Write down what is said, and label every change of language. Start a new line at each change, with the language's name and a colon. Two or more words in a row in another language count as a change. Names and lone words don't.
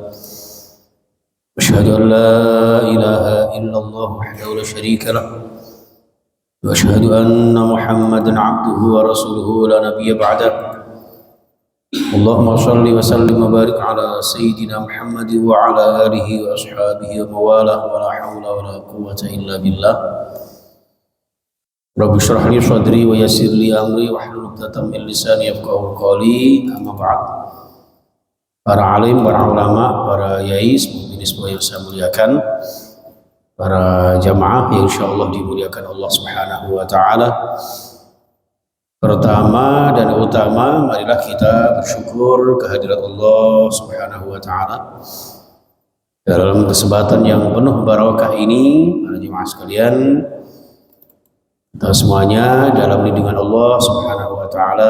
Arabic: أشهد أن لا إله إلا الله وحده لا شريك له وأشهد أن محمدا عبده ورسوله لا نبي بعده اللهم صل وسلم وبارك على سيدنا محمد وعلى آله وأصحابه وموالاه ولا حول ولا قوة إلا بالله رب اشرح لي صدري ويسر لي أمري واحلل عقدة من لساني يفقهوا قولي أما بعد.
Indonesian: Para alim, para ulama, para yai, semuanya semua yang saya muliakan, para jamaah yang insyaallah dimuliakan
Arabic: الله سبحانه وتعالى.
Indonesian: Pertama dan utama, marilah kita bersyukur kehadirat
Arabic: الله سبحانه وتعالى.
Indonesian: Dalam kesempatan yang penuh barakah ini, para jemaah sekalian, kita semuanya dalam lindungan
Arabic: الله سبحانه وتعالى.